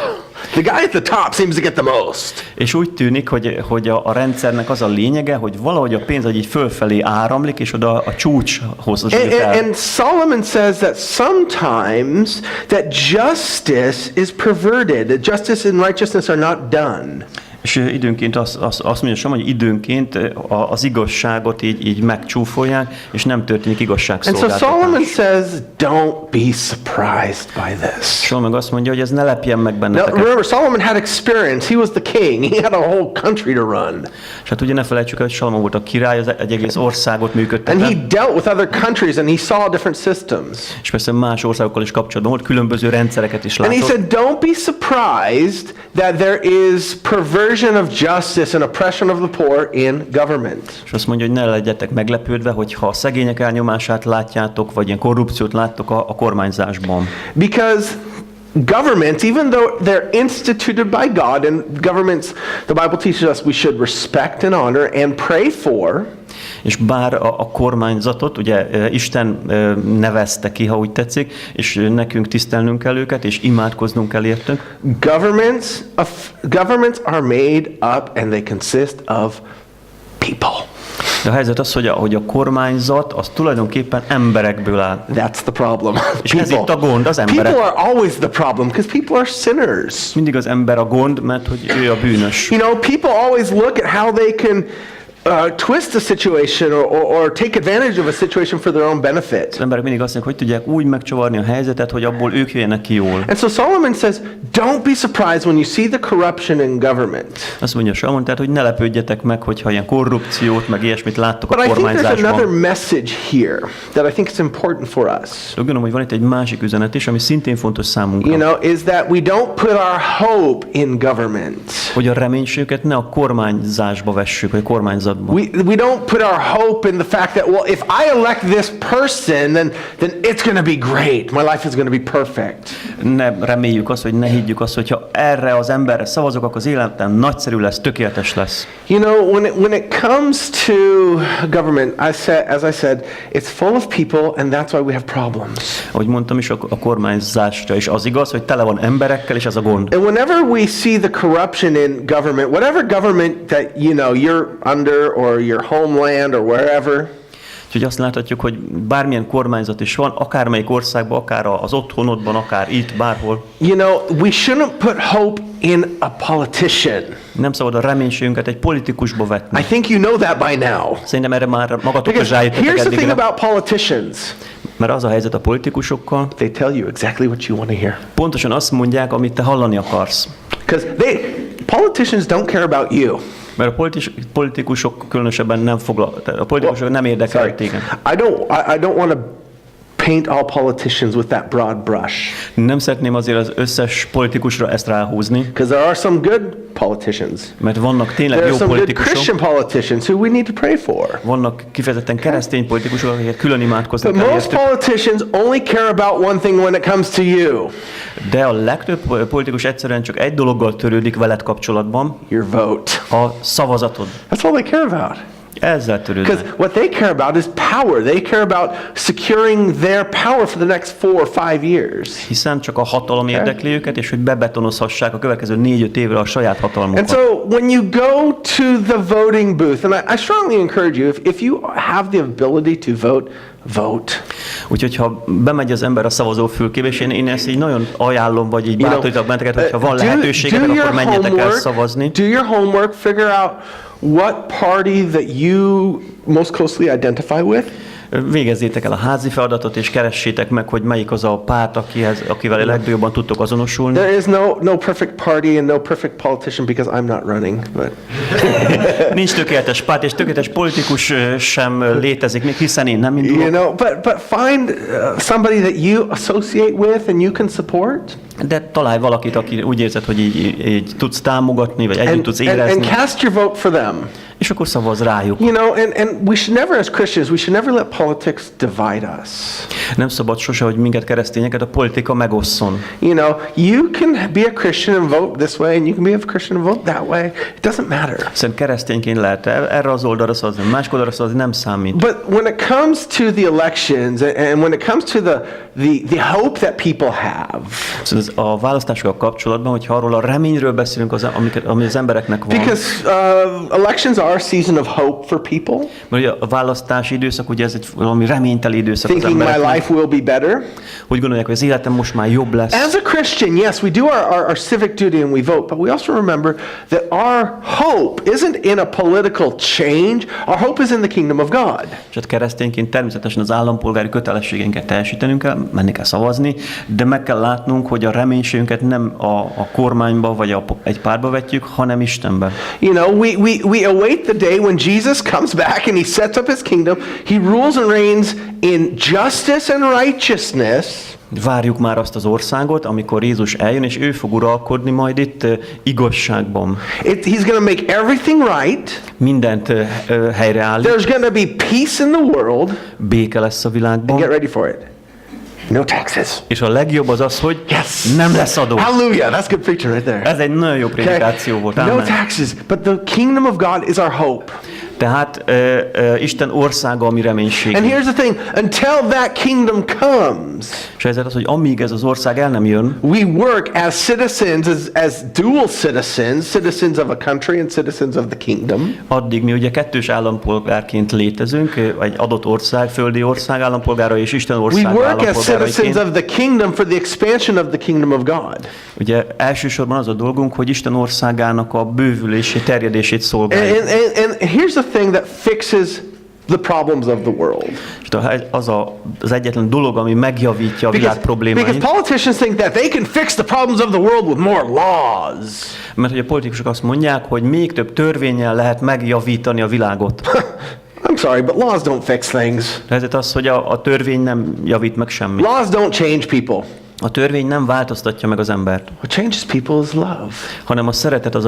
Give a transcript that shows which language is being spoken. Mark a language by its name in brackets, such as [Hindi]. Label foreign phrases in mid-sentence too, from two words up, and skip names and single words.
[English] The guy at the top seems to get the most. [Hungarian] És úgy tűnik, hogy a rendszernek az a lényege, hogy valahogy a pénz így fölfelé áramlik, és oda a csúcshoz jut el. [English] And Solomon says that sometimes that justice is perverted. That justice and righteousness are not done. [Hungarian] És időnként azt mondja sem, hogy időnként az igazságot így megcsúfolják, és nem történik [English] And so [Hungarian] igazságszolgáltatás. [English] Solomon says, don't be surprised by this. [Hungarian] Solomon meg azt mondja, hogy ez ne lepjen meg [English] Now, [Hungarian] benneteket. [English] remember, Solomon had experience. He was the king. He had a whole country to run. [Hungarian] És hát ugye ne felejtsük el, hogy Salomon volt a király, az egy egész országot [English] And [Hungarian] működtetett. [English] he dealt with other countries and he saw different systems. [Hungarian] És persze más országokkal is kapcsolatban volt, különböző rendszereket is [English] And he [Hungarian] látott. [English] said, don't be surprised that there is perversion of justice and oppression of the poor in government. [Hungarian] És azt mondja, hogy ne legyetek meglepődve, hogyha a szegények elnyomását látjátok, vagy ilyen korrupciót láttok a kormányzásban. [English] Because governments, even though they're instituted by God, and governments, the Bible teaches us we should respect and honor and pray for. [Hungarian] És bár a kormányzatot ugye Isten nevezte ki, ha úgy tetszik, és nekünk tisztelnünk kell őket, és imádkoznunk kell értük. [English] Governments are made up and they consist of people. [Hungarian] De a helyzet az, hogy a kormányzat az tulajdonképpen emberekből áll. [English] That's the problem. [Hungarian] És ez itt a gond, az emberek. [English] People are always the problem because people are sinners. [Hungarian] Mindig az ember a gond, mert hogy ő a bűnös. [English] You know, people always look at how they can twist a situation or take advantage of a situation for their own benefit. [Hungarian] Az emberek mindig azt mondják, hogy tudják úgy megcsavarni a helyzetet, hogy abból ők jöjjenek ki jól. [English] And so Solomon says, don't be surprised when you see the corruption in government. [Hungarian] Azt mondja Salomon, tehát, hogy ne lepődjetek meg, hogyha ilyen korrupciót, meg ilyesmit láttok a [English] But I think there's another [Hungarian] kormányzásban. [English] message here that I think is important for us. [Hungarian] Úgy gondolom, hogy van itt egy másik üzenet is, ami szintén fontos számunkra. [English] You know, is that we don't put our hope in government. [Hungarian] Hogy a reménységüket ne a kormányzásba vessük, vagy a kormányzatba. [English] We don't put our hope in the fact that, well, if I elect this person, then it's going to be great. My life is going to be perfect. [Hungarian] Ne reméljük azt, hogy ne higgyük azt, hogyha erre az emberre szavazok, akkor az életem nagyszerű lesz, tökéletes lesz. [English] You know, when it comes to government, as I said, it's full of people, and that's why we have problems. [Hungarian] Ahogy mondtam is, a kormányzásra is az igaz, hogy tele van emberekkel, és ez a gond. [English] And whenever we see the corruption in government, whatever government that, you know, you're under or your homeland or wherever, [Hungarian] Úgyhogy azt láthatjuk, hogy bármilyen kormányzat is van, akármelyik országban, akár az otthonodban, akár itt, bárhol. [English] you know, we shouldn't put hope in a politician. [Hungarian] Nem szabad a reménységünket egy politikusba vetni. [English] I think you know that by now. [Hungarian] Szerintem erre már magatok is [English] Because [Hungarian] rájöttetek [English] here's the thing [Hungarian] eddigre. [English] about politicians. [Hungarian] Mert az a helyzet a politikusokkal, [English] they tell you exactly what you want to hear. [Hungarian] pontosan azt mondják, amit te hallani akarsz. [English] Because politicians don't care about you. [Hungarian] Mert a politikusok különösebben nem a politikusok nem érdekel téged. [English] I don't want to paint all politicians with that broad brush. [Hungarian] Nem szeretném azért az összes politikusra ezt ráhúzni. [English] Because there are some good politicians. [Hungarian] Mert vannak tényleg [English] There are [Hungarian] jó [English] some good [Hungarian] politikusok. [English] Christian politicians who we need to pray for. [Hungarian] Vannak kifejezetten keresztény politikusok, akiket külön imádkozni [English] But [Hungarian] kell [English] most [Hungarian] értük. [English] politicians only care about one thing when it comes to you. [Hungarian] De a legtöbb politikus egyszerűen csak egy dologgal törődik veled kapcsolatban, [English] Your vote. [Hungarian] a szavazatod. [English] That's all they care about. [Hungarian] Ezzel törődnek. [English] Because what they care about is power. They care about securing their power for the next 4 or 5 years. [Hungarian] Hiszen csak a hatalom érdekli őket, és hogy bebetonozhassák a következő 4-5 évre a saját [English] And [Hungarian] hatalmukat. [English] so when you go to the voting booth, and I strongly encourage you, if you have the ability to vote, vote. [Hungarian] Úgyhogy ha bemegy az ember a szavazófülkébe, és én ezt így nagyon ajánlom, vagy így bátorítok benneteket, hogyha van lehetőségetek, akkor menjetek el szavazni. [English] Do your homework, figure out what party that you most closely identify with. [Hungarian] Végezzétek el a házi feladatot, és keressétek meg, hogy melyik az a párt, akivel a legjobban tudtok azonosulni. [English] There is no perfect party and no perfect politician because I'm not running. But [Hungarian] Nincs tökéletes párt, és tökéletes politikus sem létezik még, hiszen én nem indulok. [English] you know, but find somebody that you associate with and you can support. [Hungarian] De találj valakit, aki úgy érzed, hogy így tudsz támogatni, vagy együtt tudsz érezni, [English] And cast your vote for them. [Hungarian] és akkor szavazz rájuk. [English] You know, and we should never, as Christians, we should never let politics divide us. Nem szabad sose, hogy minket keresztényeket a politika megosszon. You know, you can be a Christian and vote this way, and you can be a Christian and vote that way. It doesn't matter. [Hungarian] Hiszen keresztényként lehet erre az oldalra szavazni, másik oldalra szavazni, nem számít. [English] But when it comes to the elections, and when it comes to the hope that people have, [Hungarian] Szóval a választásokkal kapcsolatban, hogyha arról a reményről beszélünk, ami az embereknek van, [English] because elections are a season of hope for people, [Hungarian] mert ugye a választási időszak, ugye ez egy valami reményteli időszak az [English] thinking my [Hungarian] embereknek, [English] life will be better. [Hungarian] úgy gondolják, hogy az életem most már jobb lesz. [English] As a Christian, yes, we do our civic duty and we vote, but we also remember that our hope isn't in a political change. Our hope is in the kingdom of God. [Hungarian] És hát keresztényként természetesen az állampolgári kötelességeinket teljesítenünk kell, menni kell szavazni, de meg kell látnunk, hogy a reménységünket nem a kormányba vagy egy pártba vetjük, hanem Istenbe. [English] You know, we await the day when Jesus comes back and he sets up his kingdom. He rules and reigns in justice and righteousness. [Hungarian] Várjuk már azt az országot, amikor Jézus eljön, és ő fog uralkodni majd itt igazságban. [English] He's going to make everything right. [Hungarian] Mindent helyreállít. [English] There's going to be peace in the world. [Hungarian] Béke lesz a [English] And [Hungarian] világban. [English] get ready for it. No taxes. [Hungarian] És a legjobb az az, hogy [English] Yes. [Hungarian] nem lesz adó. [English] Hallelujah. That's good preaching right there. [Hungarian] Ez egy nagyon jó prédikáció volt. [English] No [Hungarian] Amen. [English] taxes, but the kingdom of God is our hope. [Hungarian] Tehát Isten országa a mi reménység. [English] And here's the thing, until that kingdom comes, [Hungarian] És ezért az, hogy amíg ez az ország el nem jön, [English] we work as citizens, as dual citizens of a country and citizens of the kingdom. [Hungarian] addig mi ugye kettős állampolgárként létezünk, egy adott ország, földi ország állampolgára és Isten [English] We [Hungarian] ország [English] work as citizens [Hungarian] állampolgáraiként. [English] of the kingdom for the expansion of the kingdom of God. [Hungarian] Ugye elsősorban az a dolgunk, hogy Isten országának a bővülését, terjedését szolgáljuk. [English] And here's the thing that fixes the problems of the world. [Hungarian] És az egyetlen dolog, ami megjavítja a világ [English] Because [Hungarian] problémáit, [English] politicians think that they can fix the problems of the world with more laws. [Hungarian] mert hogy a politikusok azt mondják, hogy még több törvénnyel lehet megjavítani a világot. [English] I'm sorry, but laws don't fix things. [Hungarian] Ezért az, hogy a törvény nem javít meg semmit. [English] Laws don't change people. [Hungarian] A törvény nem változtatja meg az embert, [English] What changes people is love. [Hungarian] hanem a szeretet az, ami